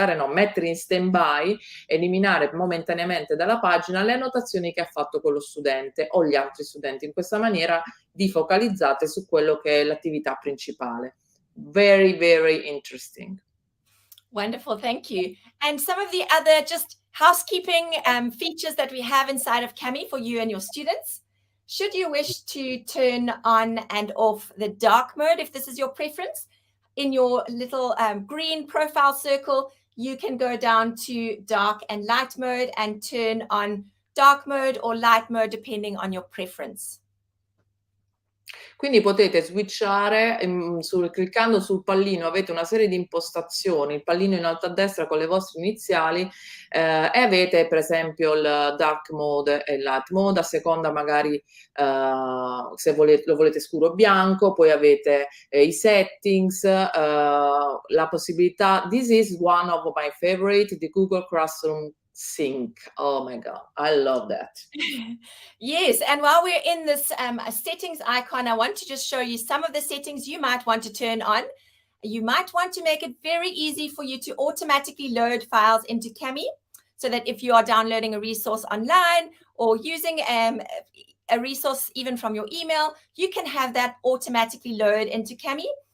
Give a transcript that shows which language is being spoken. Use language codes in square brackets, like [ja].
[it] mettere in stand-by, eliminare momentaneamente dalla pagina le annotazioni che ha fatto quello studente o gli altri studenti. In questa maniera vi focalizzate su quello che è l'attività principale. [en] Very, very interesting. Wonderful, thank you. And some of the other just housekeeping features that we have inside of Cami for you and your students. Should you wish to turn on and off the dark mode, if this is your preference, in your little green profile circle, you can go down to dark and light mode and turn on dark mode or light mode depending on your preference. [it] Quindi potete switchare cliccando sul pallino, avete una serie di impostazioni, il pallino in alto a destra con le vostre iniziali e avete per esempio il dark mode e il light mode, a seconda magari se lo volete scuro o bianco, poi avete i settings, la possibilità. [en] This is one of my favorite, the Google Classroom Sync. Oh my God, I love that. Yes, and while we're in this settings icon, I want to just show you some of the settings you might want to turn on. You might want to make it very easy for you to automatically load files into Cami, so that if you are downloading a resource online or using a resource even from your email, you can have that automatically load into Cami.